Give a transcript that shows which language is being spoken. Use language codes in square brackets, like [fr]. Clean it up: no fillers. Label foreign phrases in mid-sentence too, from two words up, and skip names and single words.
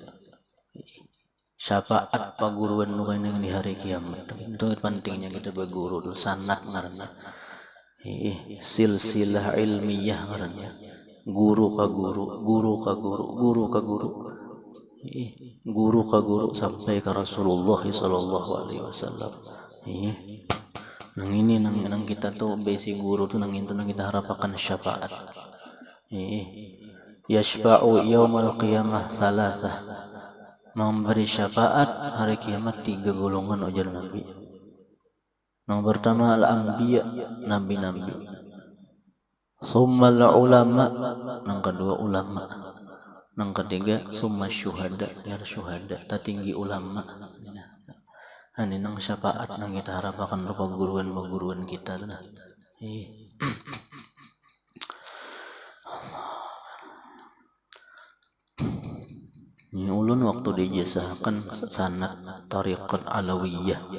[bjn] Syafaat paguruan nu kena di hari kiamat. Itu pentingnya kita berguru dulu sanad ngaranna. Silsilah ilmiah ngaranna. Guru ka guru, guru ka guru, guru ka guru. Guru ka guru sampai ke Rasulullah [ar] صلى الله عليه وسلم. [bjn] Nang ini nang kita tuh basic guru tuh nang itu nang kita harapkan syafaat. [ar] يشفع يوم القيامة ثلاثة. [id] Memberi syafaat hari kiamat 3 golongan ujar Nabi. Yang pertama al-anbiya, nabi-nabi. [ar] ثم العلماء, [id] yang kedua ulama. Yang ketiga [ar] ثم الشهداء, [id] biar syuhada, tertinggi ulama. [bjn] Ini nang syafaat nang kita harapkan rupa guruan kita lah. Ini ulun waktu dijazahkan sanad tariqat alawiyah.